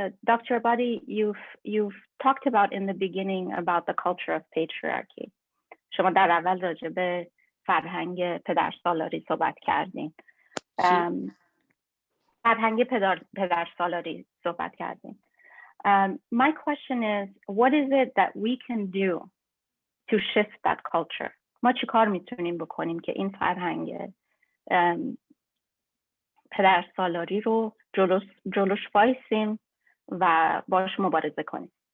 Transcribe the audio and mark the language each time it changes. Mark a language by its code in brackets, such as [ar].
[en] Dr. Ebadi, you've talked about in the beginning about the culture of patriarchy. [fa] شما در اول راجع به فرهنگ پدرسالاری صحبت کردین. فرهنگ پدرسالاری صحبت کردین. [en] My question is, what is it that we can do to shift that culture? [fa] ما چی کار میتونیم بکنیم که این فرهنگ پدرسالاری رو جلوش وایسیم و باش مبارزه کنیم؟